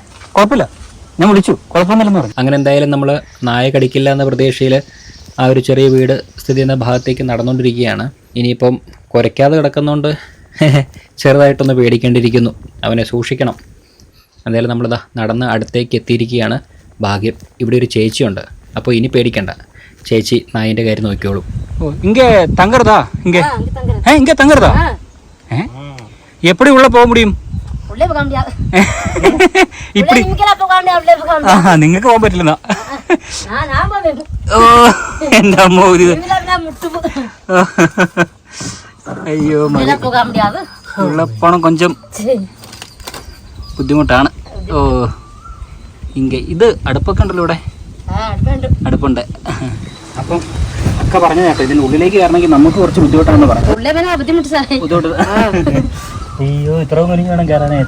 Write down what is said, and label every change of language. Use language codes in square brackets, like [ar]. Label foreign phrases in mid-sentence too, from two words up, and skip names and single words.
[ml] കുഴപ്പമില്ല, ഞാൻ വിളിച്ചു, കുഴപ്പമൊന്നുമില്ലെന്ന് പറഞ്ഞു. അങ്ങനെ എന്തായാലും നമ്മൾ നായ കടിക്കില്ല എന്ന പ്രതീക്ഷയിൽ ആ ഒരു ചെറിയ വീട് സ്ഥിതി ചെയ്യുന്ന ഭാഗത്തേക്ക് നടന്നുകൊണ്ടിരിക്കുകയാണ്. ഇനിയിപ്പം കുരയ്ക്കാതെ കിടക്കുന്നതുകൊണ്ട് ചെറുതായിട്ടൊന്ന് പേടിക്കേണ്ടിയിരിക്കുന്നു. അവനെ സൂക്ഷിക്കണം. എന്തായാലും നമ്മളിതാ നടന്ന് അടുത്തേക്ക് എത്തിയിരിക്കുകയാണ്. ഭാഗ്യം ഇവിടെ ഒരു ചേച്ചിയുണ്ട്, അപ്പോൾ ഇനി പേടിക്കണ്ട. ചേച്ചി നായിൻ്റെ കാര്യം നോക്കിയോളൂ. [ta] ഇங்கே தங்கறதா? இங்கே இங்கே தங்கறதா? எப்படி உள்ள போக முடியும்? உள்ளே போக முடியாது. இப்படி இங்கலாம் போக முடியாது, உள்ளே போக முடியாது. [ml] നിങ്ങൾക്ക് പോകാൻ പറ്റില്ല. ഞാൻ പോവേം. ഓ എൻ്റെ അമ്മ ഇത്. ഇവിടെല്ലാം മുട്ടുപോ. അയ്യോ മതി. [ta] உள்ளே போக முடியாது. [ml] ഉള്ള പോണം கொஞ்சம் ബുദ്ധിമുട്ടാണ്. ഓ ഇங்கே ഇത് അടുപ്പൊക്കെ ഉണ്ടല്ലോ ഇവിടെ. അടുപ്പുണ്ട്. അപ്പം ഒക്കെ പറഞ്ഞ കേട്ടോ, ഇതിന്റെ ഉള്ളിലേക്ക് കയറണമെങ്കിൽ നമുക്ക് കുറച്ച് ബുദ്ധിമുട്ടാണെന്ന് പറഞ്ഞു. ബുദ്ധിമുട്ട്. അയ്യോ, ഇത്രയും വലിയ വേണം കയറാനായിട്ട്.